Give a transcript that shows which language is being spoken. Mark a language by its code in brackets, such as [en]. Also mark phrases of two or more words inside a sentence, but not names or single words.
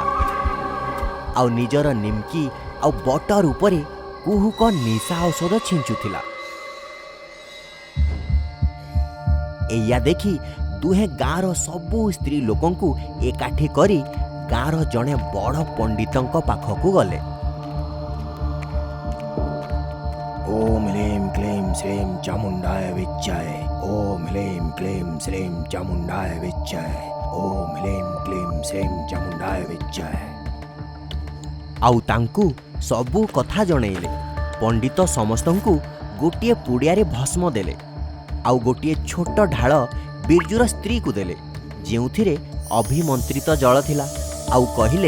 [or] ଆଉ ନିଜର ନିମକି ଆଉ ବଟର ଉପରେ କୁହୁକ ନିଶା ଔଷଧ ଛିଞ୍ଚୁଥିଲା। ଏଇଆ ଦେଖି ଦୁହେଁ ଗାଁର ସବୁ ସ୍ତ୍ରୀ ଲୋକଙ୍କୁ ଏକାଠି କରି ଗାଁର ଜଣେ ବଡ଼ ପଣ୍ଡିତଙ୍କ ପାଖକୁ ଗଲେ। [sa] ओम ह्लीं क्लीं श्रीं चामुण्डाय विच्चाय। ओम ह्लीं क्लीं श्रीं चामुण्डाय विच्चाय। ओम ह्लीं क्लीं श्रीं चामुण्डाय विच्चाय। [or] ଆଉ ତାଙ୍କୁ ସବୁ କଥା ଜଣେଇଲେ। ପଣ୍ଡିତ ସମସ୍ତଙ୍କୁ ଗୋଟିଏ ପୁଡ଼ିଆରେ ଭସ୍ମ ଦେଲେ। ଆଉ ଗୋଟିଏ ଛୋଟ ଢାଳ ବିରଜୁର ସ୍ତ୍ରୀକୁ ଦେଲେ, ଯେଉଁଥିରେ ଅଭିମନ୍ତ୍ରିତ ଜଳ ଥିଲା। ଆଉ କହିଲେ,